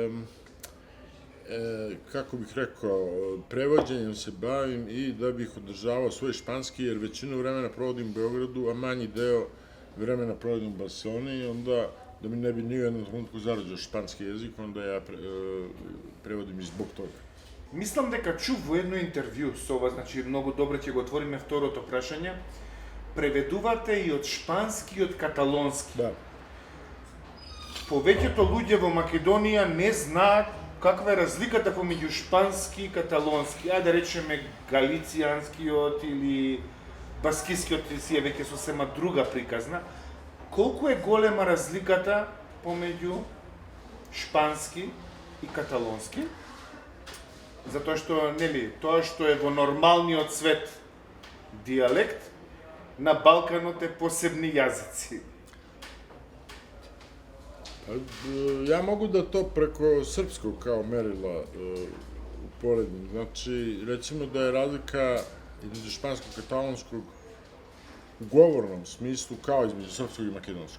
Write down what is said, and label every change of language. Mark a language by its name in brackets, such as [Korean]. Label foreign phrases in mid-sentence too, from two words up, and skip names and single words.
[Serbian] kako bih rekao, prevođenjem se bavim i da bih održavao svoj španski, jer većinu vremena provodim u Beogradu, a manji deo vremena provodim u Barceloni, onda da mi ne bi ni u jednom trenutku zarađao španski jezik, onda ja prevodim i zbog toga. [Macedonian] Мислам дека чув во едно интервју со вас, значи многу добро ќе го отвориме второто прашање. Преведувате и од шпански и од каталонски. [Serbian] Da. [Macedonian] Повеќето луѓе во Македонија не знаат каква е разликата помеѓу шпански и каталонски. Ајде да речеме галицијанскиот или баскискиот си е веќе сосема друга приказна. Колку е голема разликата помеѓу шпански и каталонски? Затоа што, нели, тоа што е во нормалниот свет дијалект, на Балканот е посебни јазици. [Serbian] Ja mogu da to preko srpskog kao merila uporedim. Znači, recimo da je razlika između španskog i katalonskog u govornom smislu kao između srpskog i makedonskog.